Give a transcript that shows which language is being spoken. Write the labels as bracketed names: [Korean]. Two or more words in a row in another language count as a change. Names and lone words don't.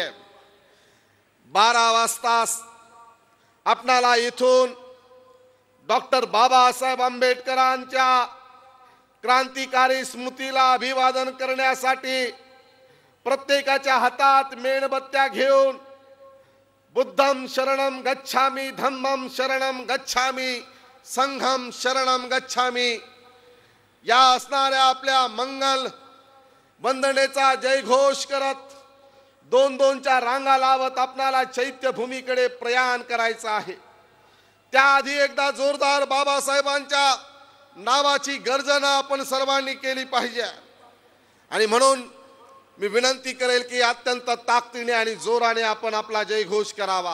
[Marathi] 12 वाजता आपणाला इथून डॉक्टर बाबासाहेब आंबेडकरांच्या क्रांतिकारी स्मृतीला अभिवादन करण्यासाठी प्रत्येकाच्या हातात मेणबत्त्या घेऊन [Pali] बुद्धम शरणम गच्छामी, धम्मम शरणम गच्छामी, संघम शरणम गच्छामी [Marathi] या असणाऱ्या आपल्या मंगल वंदनेचा जयघोष करत 2-2च्या रांगा लावत आपणाला चैत्यभूमीकडे प्रयाण करायचं आहे. त्याआधी एकदा जोरदार बाबासाहेबांच्या नावाची गर्जना आपण सर्वांनी केली पाहिजे आणि म्हणून मी विनंती करेल की अत्यंत ताकदीने आणि जोराने आपण आपला जयघोष करावा.